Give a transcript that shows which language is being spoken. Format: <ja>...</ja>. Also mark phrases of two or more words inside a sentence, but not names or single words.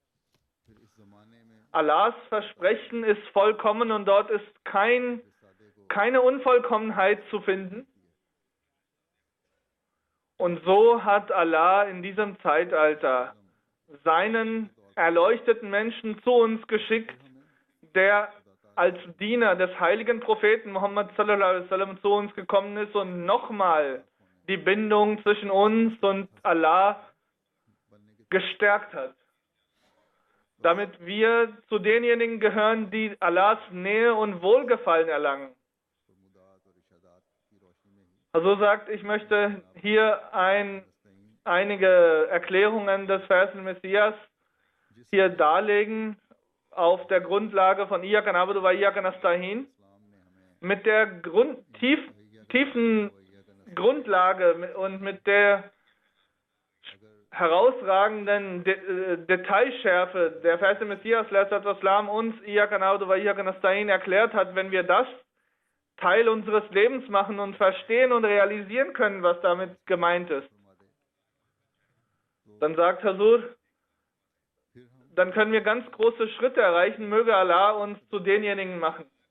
<de>Allahs Versprechen ist vollkommen und dort ist keine Unvollkommenheit zu finden. Und so hat Allah in diesem Zeitalter seinen erleuchteten Menschen zu uns geschickt, der als Diener des heiligen Propheten Muhammad</de> <ar>صلى الله عليه وسلم</ar> <de>zu uns gekommen ist und nochmal die Bindung zwischen uns und Allah gestärkt hat. Damit wir zu denjenigen gehören, die Allahs Nähe und Wohlgefallen erlangen. Also sagt, ich möchte hier einige Erklärungen des Verses Messias hier darlegen, auf der Grundlage von</de> <ar>إياك نعبد وإياك نستعين,</ar> <de>mit der tiefen Grundlage und mit der herausragenden Detailschärfe der Verse Messias uns</de> <ar>إياك نعبد وإياك نستعين</ar> <de>erklärt hat, wenn wir das Teil unseres Lebens machen und verstehen und realisieren können, was damit gemeint ist. Dann sagt Hazur, dann können wir ganz große Schritte erreichen, möge Allah uns zu denjenigen machen.</de>